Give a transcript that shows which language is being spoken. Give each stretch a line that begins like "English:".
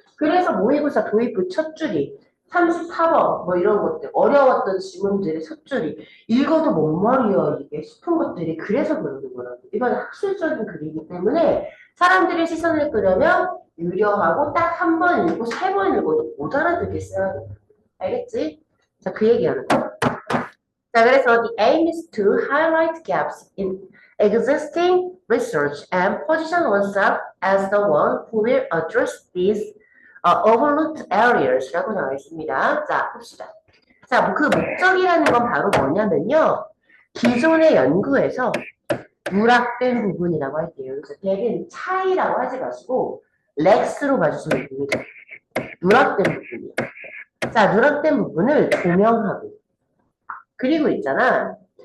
Korean: 그래서 모의고사 도입부 첫 줄이 34번 뭐 이런 것들 어려웠던 지문들의 첫 줄이 읽어도 뭔 말이야 이게 싶은 것들이 그래서 그러는 거라고. 이건 학술적인 글이기 때문에 사람들의 시선을 끄려면 유려하고 딱 한 번 읽고 세 번 읽어도 못 알아듣겠어야 돼. 알겠지? 자, 그 얘기하는 거야. 자, 그래서
English: the aim is to highlight gaps in existing research and position oneself as the one who will address these overlooked areas
Korean: 라고 나와 있습니다. 자, 봅시다. 자, 그 목적이라는 건 바로 뭐냐면요. 기존의 연구에서 누락된 부분이라고 할게요. 그래서 대개는 차이라고 하지 마시고 렉스로 봐주시면 됩니다. 누락된 부분이요. 자, 누락된 부분을 조명하고 그리고 있잖아.